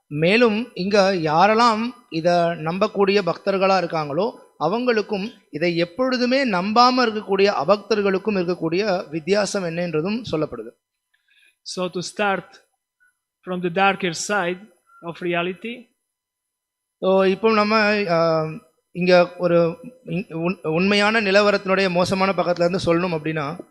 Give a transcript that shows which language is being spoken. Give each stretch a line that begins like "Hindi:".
Tamil: மேலும் இங்க யாரெல்லாம் இதை நம்பக்கூடிய பக்தர்களா இருக்காங்களோ அவங்களுக்கும் இதை எப்பொழுதுமே நம்பாம இருக்கக்கூடிய அபக்தர்களுக்கும் இருக்கக்கூடிய வித்தியாசம் என்னன்றதும் சொல்லப்படுது.
English: So to start from the darker side of reality,
Tamil: இப்போ நம்ம இங்க ஒரு உண்மையான நிலவரத்தினுடைய மோசமான பக்கத்துல இருந்து சொல்லணும் அப்படின்னா,